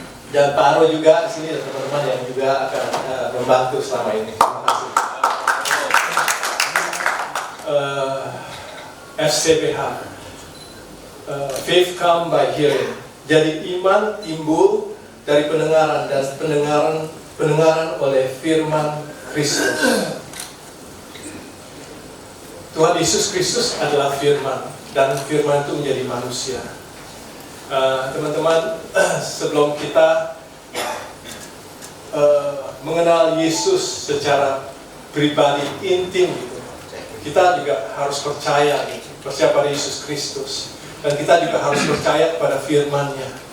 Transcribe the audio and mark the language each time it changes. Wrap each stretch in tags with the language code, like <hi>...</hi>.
<id>Dan Pak Aro juga di sini, dan teman-teman yang juga akan membantu selama ini. Terima kasih.</id> <en>FCBH, faith come by hearing.</en> <id>Jadi iman timbul dari pendengaran, dan pendengaran oleh firman Kristus. Tuhan Yesus Kristus adalah firman, dan firman itu menjadi manusia. Teman-teman, sebelum kita mengenal Yesus secara pribadi intim gitu, kita juga harus percaya pada Yesus Kristus, dan kita juga harus percaya pada firman-Nya.</id>